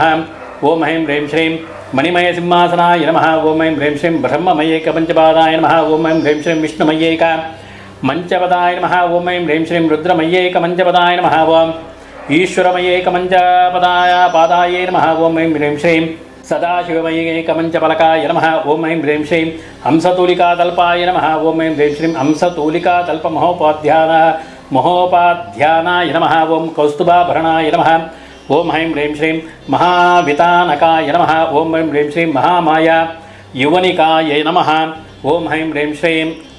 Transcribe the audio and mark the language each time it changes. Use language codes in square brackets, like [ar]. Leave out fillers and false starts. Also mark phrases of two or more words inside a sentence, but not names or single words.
[sa] ओं हैं ह्रीं श्रीं मणिमय सिंहासनाय नमः. ओं हैं ह्रीं श्रीं ब्रह्ममयैकपञ्चपादाय नमः. ओं हैं ह्रीं श्रीं विष्णुमयैक मंचपदाय नमः. ओं हैं ह्रीं श्रीं रुद्रमयैकमञ्चपदाय नमः. ओं ಈಶ್ವರಮಯೇಕಮಂಚಪದಾಯ ಪಾದಾಯೇ ನಮಃ ಓಂ ಐಂ ಹ್ರೀಂ ಶ್ರೀಂ ಸದಾಶಿವಮಯೇಕಮಂಚಫಲಕಾಯ ನಮಃ ಓಂ ಐಂ ಹ್ರೀಂ ಶ್ರೀಂ ಹಂಸತೂಲಿಕಾತಲ್ಪಾಯ ನಮಃ ಓಂ ಐಂ ಹ್ರೀಂ ಶ್ರೀಂ ಹಂಸತೂಲಿಕಾತಲ್ಪಮಹೋಪಾಧ್ಯಾನಾಯ ನಮಃ ಓಂ ಕೌಸ್ತುಭಾಭರಣಾಯ ನಮಃ ಓಂ ಐಂ ಹ್ರೀಂ ಶ್ರೀಂ ಮಹಾವಿತಾನಕಾಯ ನಮಃ ಓಂ ಐಂ ಹ್ರೀಂ ಶ್ರೀಂ ಮಹಾಮಾಯ ಯುವನಿಕಾಯ ನಮಃ ಓಂ ಐಂ ಹ್ರೀಂ ಶ್ರೀಂ